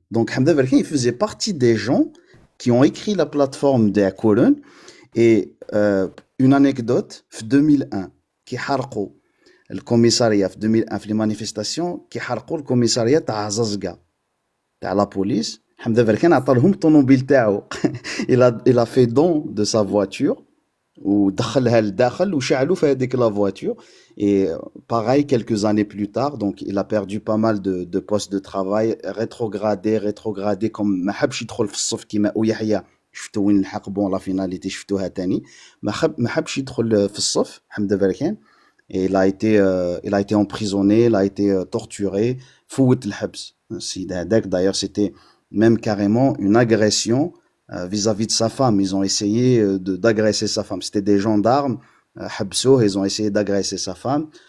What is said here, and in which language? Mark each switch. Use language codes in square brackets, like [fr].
[fr] Donc Hamda Berkane, il faisait partie des gens qui ont écrit la plateforme de Yakouren. Et une anecdote, en 2001, qui harqou le commissariat, en 2001, في les manifestations, qui harqou le commissariat تاع زازقا, تاع la police. [ar] Hamda Berkane عطا لهم الطوموبيل تاعو. [fr] Il a fait don de sa voiture, [ar] ودخلها لداخل وشعلوا في هذيك [fr] la voiture. Et pareil, quelques années plus tard, donc il a perdu pas mal de postes de travail, rétrogradé, comme [ar] ما حبش يدخل في الصف كيما يحيى. شفتو وين لحق, [fr] بون لا فيناليتي [ar] شفتوها تاني, ما حبش يدخل في الصف حمد فركان. [fr] Et il a été emprisonné, il a été torturé, [ar] فوت الحبس السيد هذاك. [fr] D'ailleurs, c'était même carrément une agression vis-à-vis de sa femme. Ils ont essayé d'agresser sa femme. C'était des gendarmes, [ar] حبسوه, [fr] ils ont essayé d'agresser sa femme.